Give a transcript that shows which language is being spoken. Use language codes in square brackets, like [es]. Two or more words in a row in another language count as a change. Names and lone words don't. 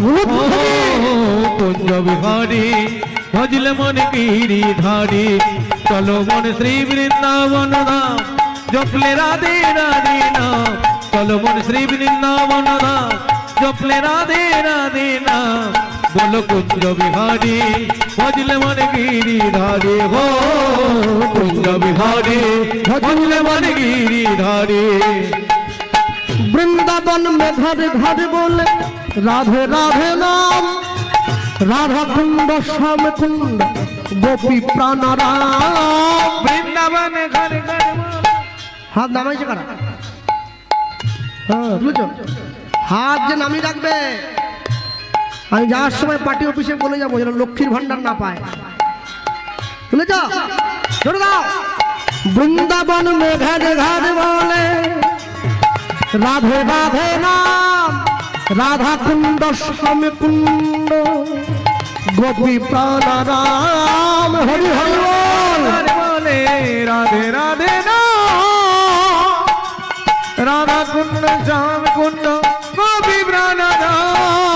[hi] कुंज बिहारी, भजले मन गिरिधारी, चलो मन श्री वृंदावन धाम, जपले राधे राधे नाम, चलो मन श्री वृंदावन धाम, जपले राधे राधे नाम, बोलो कुंज बिहारी, भजले मन गिरिधारी, हो कुंज बिहारी, भजले मन गिरिधारी। বৃন্দাবন में घर घर बोले राधे राधे नाम, राधा कुंड श्याम कुंड गोपी प्राण राम। वृंदावन घर घर [bn] হাত নামাইছে কারা? হ্যাঁ বুঝছো, হাত যে নামিয়ে রাখবে। আমি যাওয়ার সময় পার্টি অফিসে বলে যাবো যেন লক্ষ্মীর ভান্ডার না পায়, বুঝেছ? ধরে দাও। [hi] বৃন্দাবন में घर घर बोले राधे राधे नाम, राधा कुंड श्याम कुंड गोपी प्राण राम। हरि हरि बोल। बोले राधे राधे नाम, राधा कुंड श्याम कुंड गोपी प्राण राम,